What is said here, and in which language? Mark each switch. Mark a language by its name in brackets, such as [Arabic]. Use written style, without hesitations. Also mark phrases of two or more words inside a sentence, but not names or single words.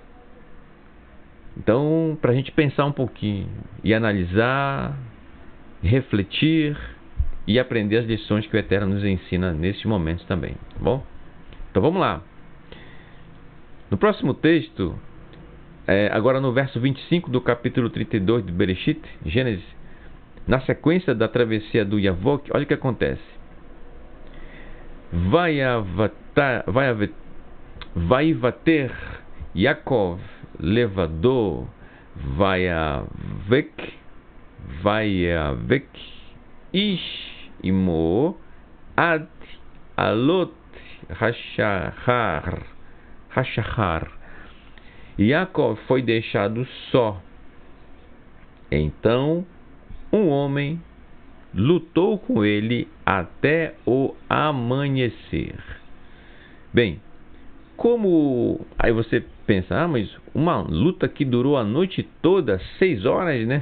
[Portuguese] Então, para a gente pensar um pouquinho e analisar, refletir e aprender as lições que o Eterno nos ensina nesses momentos também, tá bom? Então vamos lá. No próximo texto, agora no verso 25 do capítulo 32 de Bereshit, Gênesis, na sequência da travessia do Yavok, olha o que acontece. [Hebrew] ויותר יעקב לבדו ויאבק איש עמו עד עלות השחר. [Portuguese] Yaakov foi deixado só. Então um homem lutou com ele até o amanhecer. Bem, como aí você pensa, mas uma luta que durou a noite toda, 6 horas, né?